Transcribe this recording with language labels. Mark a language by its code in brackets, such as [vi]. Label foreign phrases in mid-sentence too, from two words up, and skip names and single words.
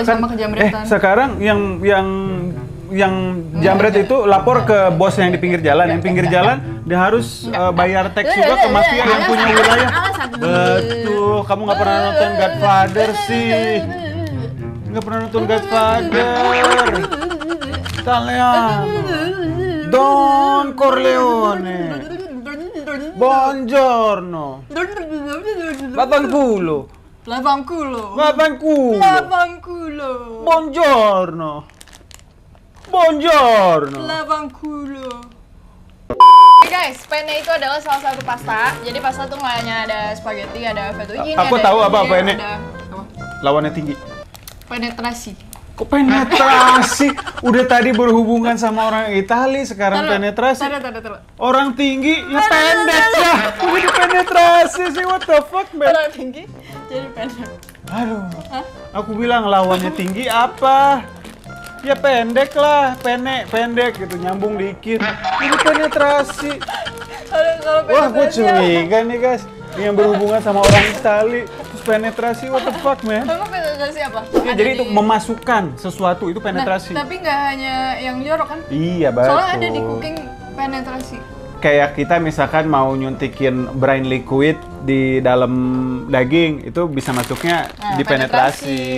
[id] Iya kan? sama kejamretan. Sekarang yang yang jambret itu lapor ke bos yang di pinggir jalan. Yang pinggir jalan dia harus bayar teks juga ke mafia yang punya wilayah. Betul, kamu nggak pernah nonton Godfather sih. Nggak pernah nonton Godfather. Italiano. Don Corleone. [it] Buongiorno. Vaffanculo. Lavangkulo. Vaffanculo. Lavangkulo. Buongiorno. Buongiorno. Lavangkulo. [id] Guys, penne itu adalah salah satu pasta. Jadi pasta tuh nggak hanya ada spaghetti, ada fettuccine. Aku ada tahu apa ini, penne. ada apa? Lawannya tinggi. Penetrasi. Kok penetrasi? Udah tadi berhubungan sama orang Itali, sekarang penetrasi. Taruh. Orang tinggi ya pendek ya. Udah dipenetrasi sih, [en] what the fuck, man? [id] Orang tinggi jadi pendek. Aduh. Aku bilang lawannya tinggi apa? Ya pendek lah, pendek gitu, nyambung dikit. Ini penetrasi. Kalau Wah, gue penetrasi curiga nih guys. Yang berhubungan sama orang Itali, terus penetrasi, [en] what the fuck, man? [id] Kamu penetrasi apa? Ya, Ada jadi itu di- memasukkan sesuatu itu penetrasi. Nah, tapi nggak hanya yang jorok kan? Iya, betul. Soalnya ada di cooking penetrasi. Kayak kita misalkan mau nyuntikin [en] brine liquid [id] di dalam daging, itu bisa masuknya Nah, di penetrasi.